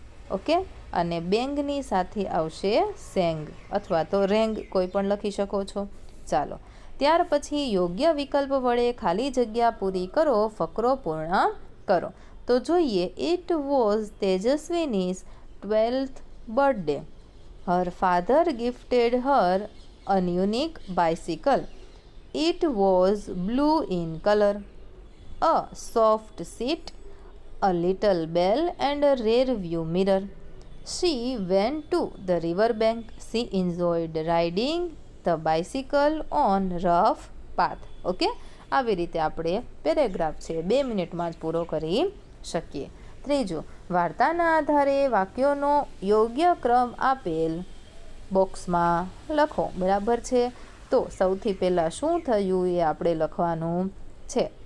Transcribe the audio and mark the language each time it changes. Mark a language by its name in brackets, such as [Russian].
[Gujarati] Okay, અને બેંગની સાથે આવશે સેંગ, અથવા તો રેંગ, કોઈ પણ લખી શકો છો। ચાલો, ત્યાર પછી યોગ્ય વિકલ્પ વડે ખાલી જગ્યા પૂરી કરો, ફકરો પૂર્ણ કરો। તો જોઈએ, [English] It was Tejaswini's 12th birthday. Her father gifted her a unique bicycle. It was blue in color. A soft seat, a little bell and a rear view mirror. She went to the river bank. She enjoyed riding the bicycle on rough path. [Gujarati] Okay, આવી રીતે આપણે paragraph છે 2 મિનિટમાં જ પૂરો કરી શકીએ। ત્રીજું, વાર્તાના આધારે વાક્યોનો યોગ્ય ક્રમ આપેલ બોક્સમાં લખો। બરાબર છે। તો સૌથી પહેલાં શું થયું એ આપણે લખવાનું છે।